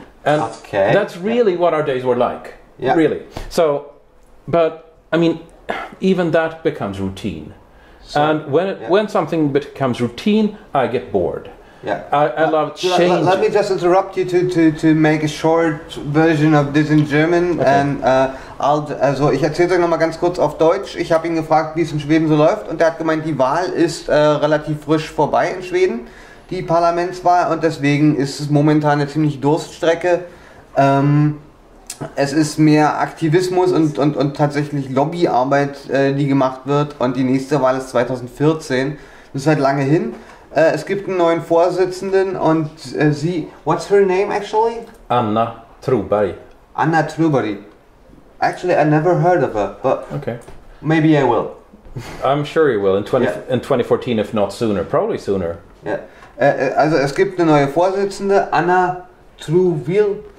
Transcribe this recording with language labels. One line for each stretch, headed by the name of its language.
English: And that's really what our days were like. Yeah. Really. So, but I mean, even that becomes routine. So, and when something becomes routine, I get bored. Yeah, I love change. Let me just interrupt you to make a short version of this in German. Okay.
German: And also ich erzähle es euch nochmal ganz kurz auf Deutsch. Ich habe ihn gefragt, wie es in Schweden so läuft, und er hat gemeint, die Wahl ist relativ frisch vorbei in Schweden, die Parlamentswahl, und deswegen ist es momentan eine ziemlich Durststrecke. Es ist mehr Aktivismus und tatsächlich Lobbyarbeit, die gemacht wird, und die nächste Wahl ist 2014. Das ist halt lange hin. Es gibt einen neuen Vorsitzenden und sie...
English: What's her name actually? Anna Troberg. Anna Troberg. Actually, I never heard of her, but okay. Maybe I will. I'm sure you will in 2014, if not sooner. Probably sooner.
German: Ja. Also es gibt eine neue Vorsitzende, Anna Troberg.